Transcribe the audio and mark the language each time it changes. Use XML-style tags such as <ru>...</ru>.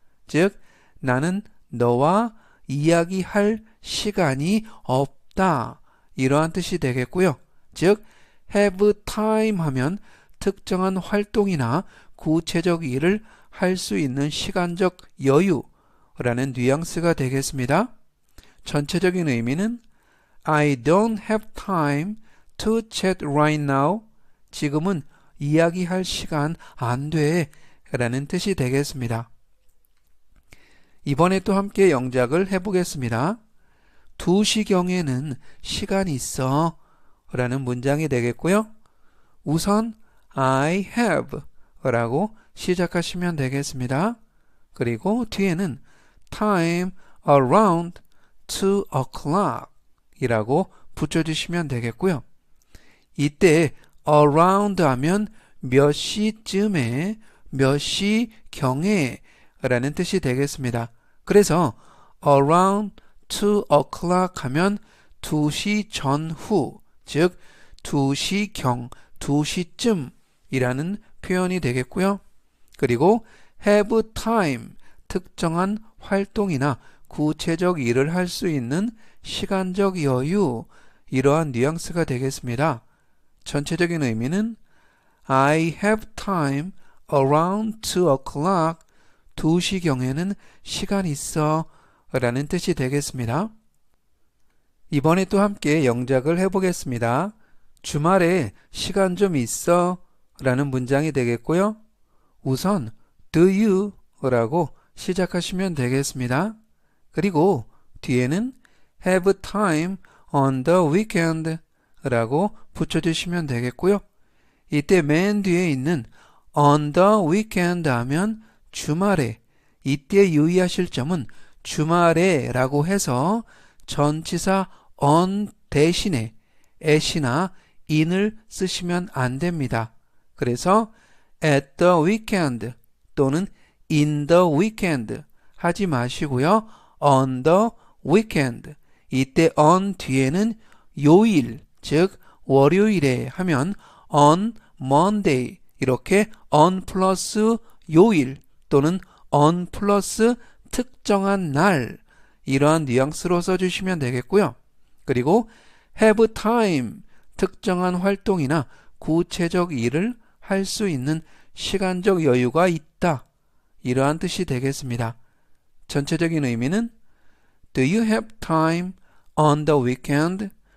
<ko>즉 나는 너와 이야기할 시간이 없다 이러한 뜻이 되겠고요. 즉 have time 하면 특정한 활동이나 구체적 일을 할 수 있는 시간적 여유라는 뉘앙스가 되겠습니다. 전체적인 의미는</ko> <en>I don't have time to chat right now.</en> <ko>지금은 이야기할 시간 안 돼 라는 뜻이 되겠습니다. 이번에 또 함께 영작을 해보겠습니다. 2시경에는 시간 있어 라는 문장이 되겠고요. 우선 I have 라고 시작하시면 되겠습니다. 그리고 뒤에는</ko> <en>time around 2 o'clock</en> <ko>이라고 붙여주시면 되겠고요. 이때 around 하면 몇 시쯤에, 몇 시경에 라는 뜻이 되겠습니다. 그래서</ko> <en>around 2 o'clock</en> <ko>하면 2시 전후, 즉 2시경, 2시쯤 이라는 표현이 되겠고요. 그리고 have time, 특정한 활동이나 구체적 일을 할 수 있는 시간적 여유, 이러한 뉘앙스가 되겠습니다. 전체적인 의미는</ko> <en>I have time around 2 o'clock.</en> <ko>2시경에는 시간 있어 라는 뜻이 되겠습니다. 이번에 또 함께 영작을 해보겠습니다. 주말에 시간 좀 있어 라는 문장이 되겠고요. 우선 do you 라고 시작하시면 되겠습니다. 그리고 뒤에는</ko> <en>have time on the weekend</en> <ko>라고 붙여주시면 되겠고요. 이때 맨 뒤에 있는</ko> <en>on the weekend</en> <ko>하면 주말에, 이때 유의하실 점은 주말에 라고 해서 전치사 on 대신에 at이나 in을 쓰시면 안 됩니다. 그래서</ko> <en>at the weekend</en> <ko>또는</ko> <en>in the weekend</en> <ko>하지 마시고요.</ko> <en>on the weekend.</en> <ko>이때 on 뒤에는 요일, 즉 월요일에 하면</ko> <en>on Monday</en> <ko>이렇게 on 플러스 요일 또는 on 플러스 특정한 날 이러한 뉘앙스로 써주시면 되겠고요. 그리고 have time, 특정한 활동이나 구체적 일을 할 수 있는 시간적 여유가 있다. 이러한 뜻이 되겠습니다. 전체적인 의미는</ko> <en>Do you have time on the weekend?</en>